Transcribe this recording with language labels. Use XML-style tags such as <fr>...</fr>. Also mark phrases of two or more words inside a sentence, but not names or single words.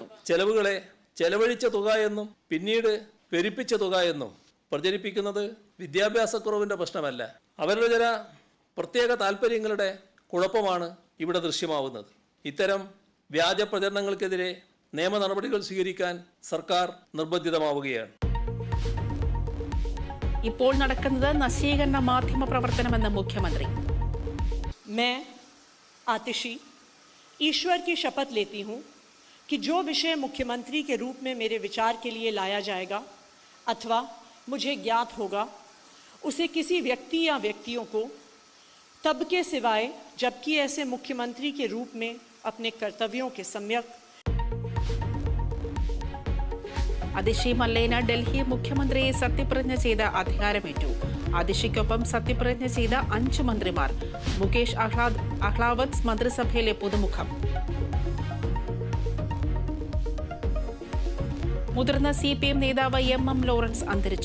<ml>ചെലവുകളെ ചെലവഴിച്ച തുക എന്നും പിന്നീട് പെരുപ്പിച്ച തുക എന്നും പ്രചരിപ്പിക്കുന്നത് വിദ്യാഭ്യാസക്കുറവിന്റെ പ്രശ്നമല്ല, അവരുടെ ചില പ്രത്യേക താല്പര്യങ്ങളുടെ കുഴപ്പമാണ് ഇവിടെ ദൃശ്യമാവുന്നത്. ഇത്തരം വ്യാജ പ്രചരണങ്ങൾക്കെതിരെ നിയമ നടപടികൾ സ്വീകരിക്കാൻ സർക്കാർ നിർബന്ധിതമാവുകയാണ്. ഇപ്പോൾ നടക്കുന്നത് നശീകരണ മാധ്യമ പ്രവർത്തനമെന്ന് മുഖ്യമന്ത്രി.</ml> <hi>आतिशी ईश्वर की शपथ लेती हूँ कि जो विषय मुख्यमंत्री के रूप में मेरे विचार के लिए लाया जाएगा अथवा मुझे ज्ञात होगा, उसे किसी व्यक्ति या व्यक्तियों को तब के सिवाय जबकि ऐसे मुख्यमंत्री के रूप में अपने कर्तव्यों के सम्यक.</hi> <ml>അതിഷി മല്ലേന ഡൽഹി മുഖ്യമന്ത്രിയെ സത്യപ്രതിജ്ഞ ചെയ്ത് അധികാരമേറ്റു. അതിഷിക്കൊപ്പം സത്യപ്രതിജ്ഞ ചെയ്ത 5 മന്ത്രിമാർ. മുകേഷ് അഹ്ലാവത് മന്ത്രിസഭയിലെ പുതുമുഖം. മുതിർന്ന CPM നേതാവ് MM ലോറൻസ് അന്തരിച്ചു.</ml>